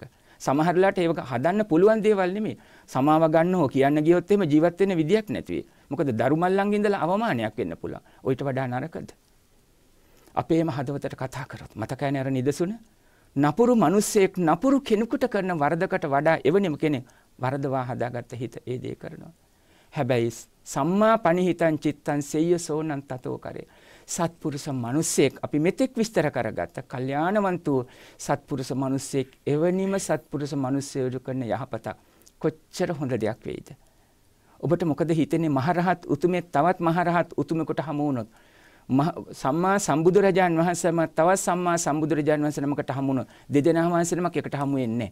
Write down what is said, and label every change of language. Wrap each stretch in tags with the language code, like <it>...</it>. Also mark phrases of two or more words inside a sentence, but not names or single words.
<si>සමහරලාට ඒක හදන්න පුළුවන් දේවල් නෙමෙයි. සමාව ගන්න හෝ කියන්න ගියොත් එහෙම ජීවත් වෙන්න විදියක් නැති වෙයි. මොකද දරුමල්ලන් ඉඳලා අවමානයක් වෙන්න පුළුවන්. ඔයිට වඩා නරකද? අපේම හදවතට කතා කරොත් මතකයනේ අර නිදසුන නපුරු මිනිස්සෙක් නපුරු කෙනෙකුට කරන වරදකට වඩා එවැනිම කෙනෙක් වරදවා හදාගත්ත හිත ඒ දේ කරනවා.</si> <pi>හැබැයි සම්මා පනිහිතං චිත්තං සෙය්‍යසෝනං තතෝ කරේ.</pi> <si>සත්පුරුෂ මිනිස්සෙක් අපි මෙතෙක් විස්තර කරගත්ත කල්යාණවන්තු සත්පුරුෂ මිනිස්සෙක් එවැනිම සත්පුරුෂ මිනිස්සෙකු කරන යහපත කොච්චර හොඳ දෙයක් වෙයිද? ඔබට මොකද හිතෙන්නේ? මහරහත් උතුමේ තවත් මහරහත් උතුමෙකුට හමු වුණොත් සම්මා සම්බුදුරජාන් වහන්සේම තවත් සම්මා සම්බුදුරජාන් වහන්සේ නමකට හමු වුණොත් දෙදෙනා වහන්සේ නමක් එකට හමු වෙන්නේ.</si>